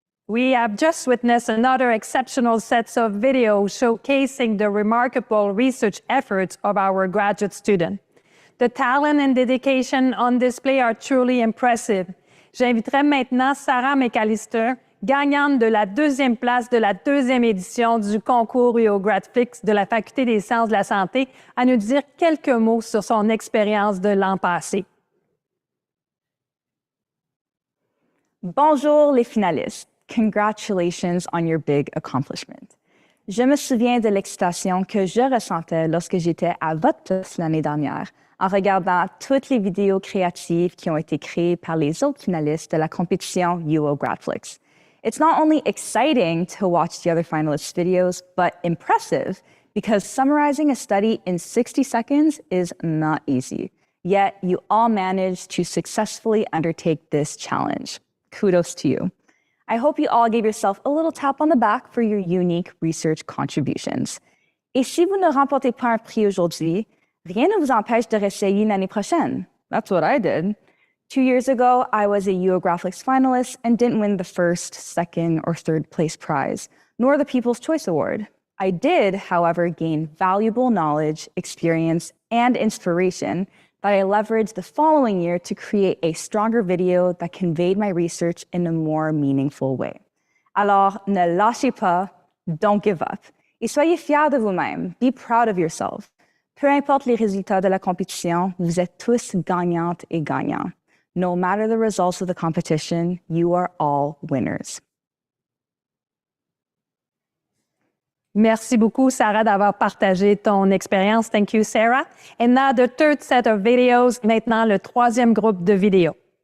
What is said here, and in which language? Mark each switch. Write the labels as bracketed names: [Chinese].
[English] We have just witnessed another exceptional set of videos showcasing the remarkable research efforts of our graduate students. The talent and dedication on display are truly impressive. [French] J'inviterai maintenant Sarah McAllister, gagnante de la 2e place de la 2e édition du concours uOGRADflix de la Faculté des sciences de la santé, à nous dire quelques mots sur son expérience de l'an passé. Bonjour les finalistes. [English] Congratulations on your big accomplishment. [French] Je me souviens de l'excitation que je ressentais lorsque j'étais à votre place l'année dernière en regardant toutes les vidéos créatives qui ont été créées par les autres finalistes de la compétition uOGRADflix. [English] It's not only exciting to watch the other finalists' videos, but impressive because summarizing a study in 60 seconds is not easy. Yet you all managed to successfully undertake this challenge. Kudos to you. I hope you all gave yourself a little tap on the back for your unique research contributions. [French] Et si vous ne remportez pas un prix aujourd'hui, rien ne vous empêche de réessayer l'année prochaine. [English] That's what I did. 2 years ago, I was a uOGRADflix finalist and didn't win the first, second, or third place prize, nor the People's Choice Award. I did, however, gain valuable knowledge, experience, and inspiration that I leveraged the following year to create a stronger video that conveyed my research in a more meaningful way. [French] Alors, ne lâchez pas, [English] don't give up. [French] Et soyez fiers de vous-même. [English] Be proud of yourself. [French] Peu importe les résultats de la compétition, vous êtes tous gagnantes et gagnants. [English] No matter the results of the competition, you are all winners. [French] Merci beaucoup, Sarah, d'avoir partagé ton expérience. [English] Thank you, Sarah. And now the third set of videos. [French] Maintenant, le troisième groupe de vidéos.